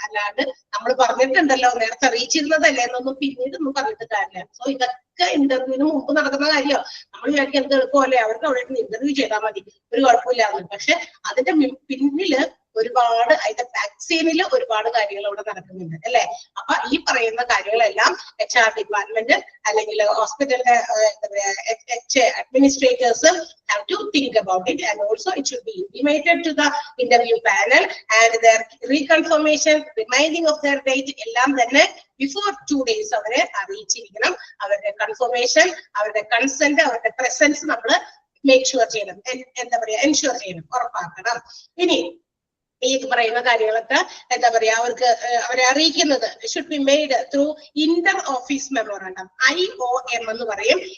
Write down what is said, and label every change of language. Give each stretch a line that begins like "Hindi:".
Malayalam: അല്ലാണ്ട് നമ്മൾ പറഞ്ഞിട്ടുണ്ടല്ലോ നേരത്തെ അറിയിച്ചിരുന്നതല്ലേ എന്നൊന്നും പിന്നീട് ഒന്നും പറഞ്ഞിട്ട് കാര്യമില്ല. സോ ഇതൊക്കെ ഇന്റർവ്യൂവിന് മുമ്പ് നടക്കുന്ന കാര്യമോ. നമ്മൾ വിചാരിക്കും എന്ത് എളുപ്പമല്ലേ, അവർക്ക് അവിടെ ഇന്റർവ്യൂ ചെയ്താൽ മതി, ഒരു കുഴപ്പമില്ലാന്ന്. പക്ഷെ അതിന്റെ പിന്നില് ഒരുപാട്, അതിന്റെ വാക്സിനിൽ ഒരുപാട് കാര്യങ്ങൾ അവിടെ നടക്കുന്നുണ്ട് അല്ലെ? അപ്പൊ ഈ പറയുന്ന കാര്യങ്ങളെല്ലാം HR ഡിപ്പാർട്ട്മെന്റ് അല്ലെങ്കിൽ ഹോസ്പിറ്റലിന്റെ administrators
English: have to think about it, and also it should be intimated to the interview panel and their reconfirmation, reminding of their date
Malayalam: എല്ലാം തന്നെ ബിഫോർ 2 days അവരെ അറിയിച്ചിരിക്കണം. അവരുടെ കൺഫർമേഷൻ, അവരുടെ കൺസെന്റ്, അവരുടെ പ്രസൻസ് നമ്മൾ മേക്ക് ഷുവർ ചെയ്യണം, എന്താ പറയാ എൻഷുവർ ചെയ്യണം, ഉറപ്പാക്കണം. ഇനി ഈ പറയുന്ന കാര്യങ്ങളൊക്കെ എന്താ പറയാ അവരെ അറിയിക്കുന്നത്
English: should be made through inter office memorandum,
Malayalam: IOM എന്ന് പറയും.